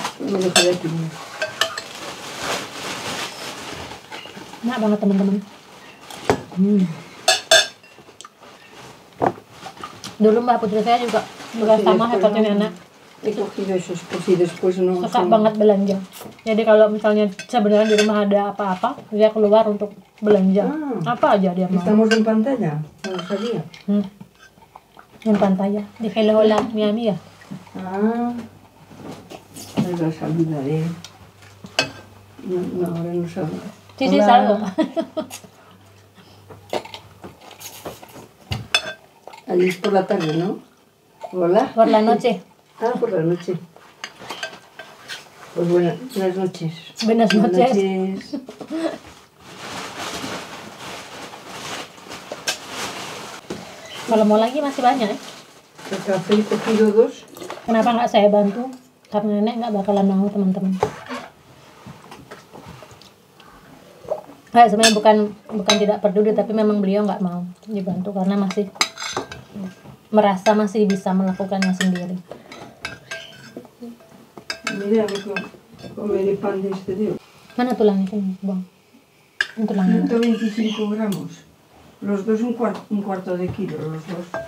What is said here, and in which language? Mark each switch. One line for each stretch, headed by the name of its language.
Spanish: Lo dejaré aquí.
Indonesian: Enak banget teman-teman. Dulu Mbak Putri saya juga sama seperti nenek.
Spanish: He cogido esos por si después no...
Indonesian: Suka banget belanja. Jadi kalau misalnya sebenarnya di rumah ada apa-apa, dia keluar untuk belanja. Apa aja dia mau.
Spanish: Estamos en pantalla, no lo sabía. En pantalla. Dije hola, mi amiga. Me lo saludaré. No, ahora no saluda. Sí, sí, salgo. Allí es por la tarde, ¿no? Hola. Por la noche. Por la noche. Pues buenas noches. Buenas noches.
Indonesian: Kalau mau lagi masih banyak.
Spanish: El café he cogido 2.
Indonesian: Kenapa nggak saya bantu? Karena nenek nggak bakalan mau teman-teman. Sebenarnya bukan tidak peduli, tapi memang beliau nggak mau dibantu karena masih merasa masih bisa melakukannya sendiri.
Spanish: Mira, comeré pan de este tío.
Indonesian: Mana tulangnya sini, Bang? Ini tulangnya.
Spanish: 125 gramos. Los dos un cuarto de kilo, los dos.